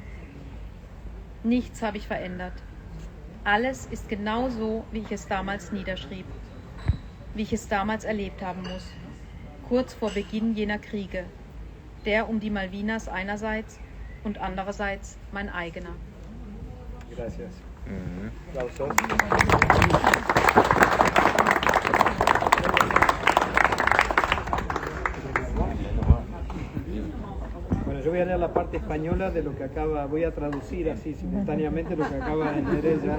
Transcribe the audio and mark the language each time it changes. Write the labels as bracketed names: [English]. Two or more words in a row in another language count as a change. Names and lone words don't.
[German] Nichts habe ich verändert. Alles ist genau so, wie ich es damals niederschrieb, wie ich es damals erlebt haben muss, kurz vor Beginn jener Kriege, der um die Malvinas einerseits und andererseits mein eigener. [Spanish] Gracias. Aplausos. Bueno, yo voy a leer la parte española de lo que acaba, voy a traducir así simultáneamente lo que acaba de leer ella.